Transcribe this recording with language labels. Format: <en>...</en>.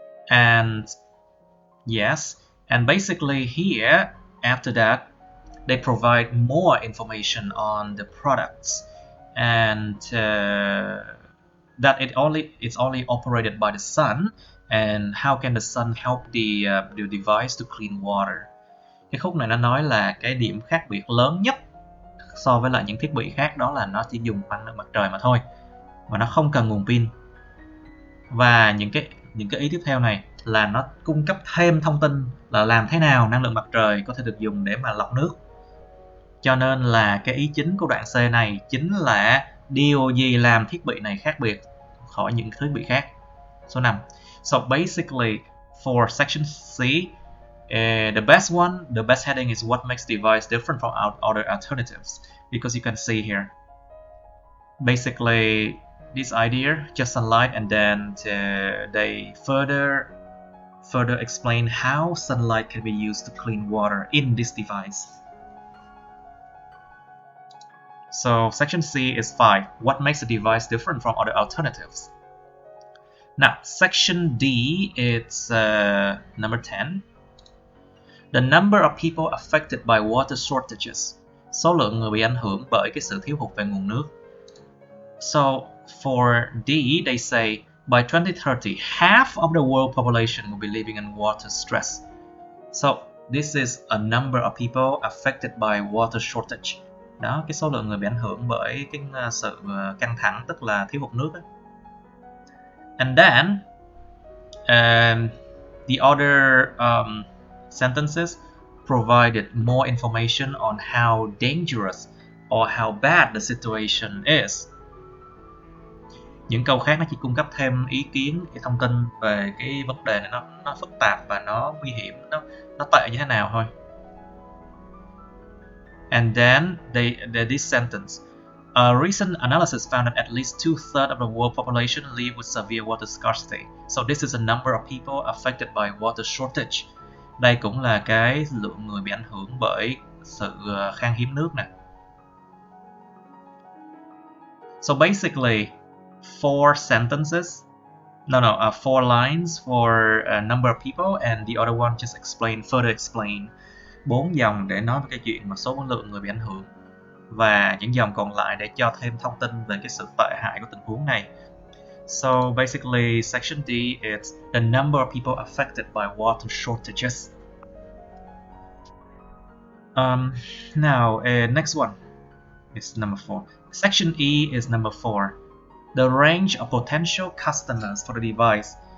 <en>And yes, and basically here, after that, they provide more information on the products, and that it's only operated by the sun, and how can the sun help the device to clean water.</en> <vi>Cái khúc này nó nói là cái điểm khác biệt lớn nhất so với lại những thiết bị khác đó là nó chỉ dùng năng lượng mặt trời mà thôi, và nó không cần nguồn pin. Và những cái ý tiếp theo này là nó cung cấp thêm thông tin là làm thế nào năng lượng mặt trời có thể được dùng để mà lọc nước. Cho nên là cái ý chính của đoạn C này chính là điều gì làm thiết bị này khác biệt khỏi những thiết bị khác. Số 5.</vi> <en>So basically for section C, the best heading is what makes device different from other alternatives, because you can see here basically this idea, just sunlight, and then they further explain how sunlight can be used to clean water in this device. So section C is 5. What makes a device different from other alternatives? Now, section D, it's number 10. The number of people affected by water shortages.</en> <vi>Số lượng người bị ảnh hưởng bởi cái sự thiếu hụt về nguồn nước.</vi> <en>So for D, they say by 2030, half of the world population will be living in water stress. So this is a number of people affected by water shortage.</en> <vi>Đó, cái số lượng người bị ảnh hưởng bởi cái sự căng thẳng, tức là thiếu hụt nước ấy.</vi> <en>And then the other sentences provided more information on how dangerous or how bad the situation is.</en> <vi>Những câu khác nó chỉ cung cấp thêm ý kiến, cái thông tin về cái vấn đề này nó phức tạp và nó nguy hiểm, nó tệ như thế nào thôi.</vi> <en>And then this sentence, a recent analysis found that at least 2/3 of the world population live with severe water scarcity. So this is a number of people affected by water shortage.</en> <vi>Đây cũng là cái lượng người bị ảnh hưởng bởi sự khan hiếm nước nè.</vi> <en>So basically, 4 sentences, no, 4 lines for a number of people, and the other one just further explain.</en> <vi>4 dòng để nói về cái chuyện một số lượng người bị ảnh hưởng, và những dòng còn lại để cho thêm thông tin về cái sự tệ hại của tình huống này.</vi> <en>So basically, section D is the number of people affected by water shortages. Now, next one is number 4. Section E is number 4. The range of potential customers for the device.</en>